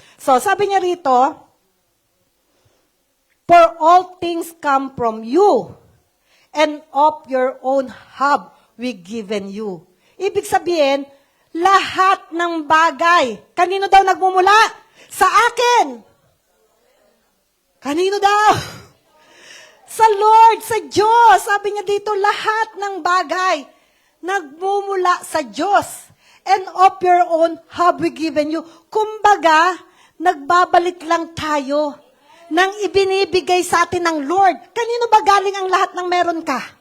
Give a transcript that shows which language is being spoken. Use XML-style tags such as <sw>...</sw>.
<en>So,</en> <tl>sabi niya rito,</tl> <en>for all things come from you, and of your own have we given you.</en> <tl>Ibig sabihin, lahat ng bagay, kanino daw nagmumula? Sa akin. Kanino daw? Sa Lord, sa Diyos. Sabi niya dito, lahat ng bagay nagmumula sa Diyos.</tl> <en>And of your own have we given you.</en> <tl>Kumbaga, nagbabalik lang tayo nang ibinibigay sa atin ng Lord. Kanino ba galing ang lahat ng meron ka?</tl>